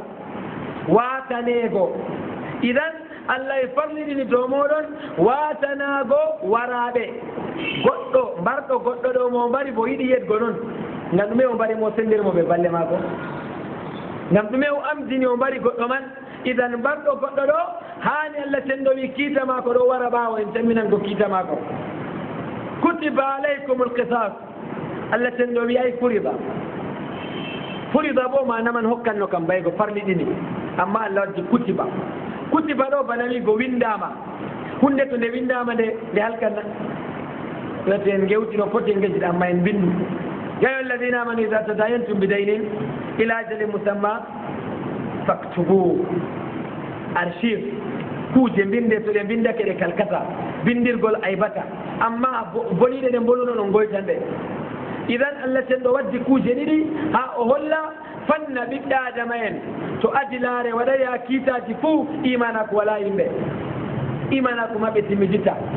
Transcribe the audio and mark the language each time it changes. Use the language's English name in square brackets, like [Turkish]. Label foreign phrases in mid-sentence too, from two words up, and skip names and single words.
[Fula] watanego idan allah e farliɗini dow moɗon watanago waraɓe goɗɗo mbarɗo goɗɗo ɗo mo mbari bo yiɗi yetgo noon ngam ɗume o mbari mo sendirmo ɓe balle mako ngam ɗume o amdini o mbari goɗɗo man idan mbarɗo goɗɗo ɗo hani allah tenɗo wi kiita mako ɗo wara ɓawo en tamminan ko kiita mako [Arabic] كتب عليكم القصاص [Fula] allah tenɗo wi ay furida bo manaman hokkanno kam mbaygo farliɗini amma allah waddi kutiba ɗo bana wi go windama hunde to nde windama nde halkanna wete en gewtino foti en gejjiɗa amma en bindu [Arabic] يا أيها الذين آمنوا إذا تداينتم بدين إلى أجل مسمى فاكتبوا [Fula] archive kuuje binde to ɗe bindake ɗe kalkata bindirgol aybata amma boniɗe ɗe boluno ɗon goytan ɗe idan allah tenɗo waddi kuuje ɗiɗi ha o holla fanna ɓiɓɓe adama en to adilare waɗaya kiitaji fuu imana ko wala yimɓe imana ko maɓɓe timmidita